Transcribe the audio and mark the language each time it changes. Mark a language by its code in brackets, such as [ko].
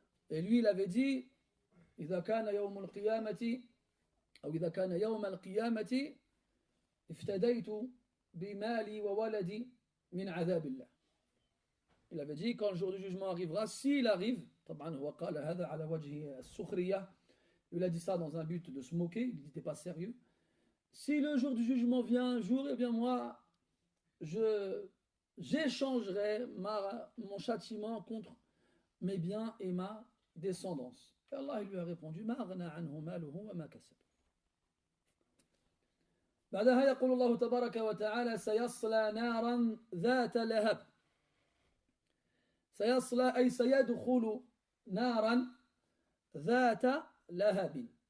[fr] Et lui, il avait dit: [ar] إذا كان يوم القيامة أو إذا كان يوم القيامة افتديت بمالي وولدي من عذاب الله. [fr] Il avait dit, quand le jour du jugement arrivera, s'il arrive, [ar] طبعا هو قال هذا على وجه السخرية, [fr] il a dit ça dans un but de se moquer, il n'était pas sérieux. Si le jour du jugement vient un jour, eh bien moi, j'échangerai mon châtiment contre mes biens et ma descendance. Et Allah lui a répondu: [ar] ما أغنى عنه ماله وما كسب. بعدها يقول الله تبارك وتعالى: سيصلى نارا ذات لهب. سيصلى أي سيدخل نارا ذات لهب.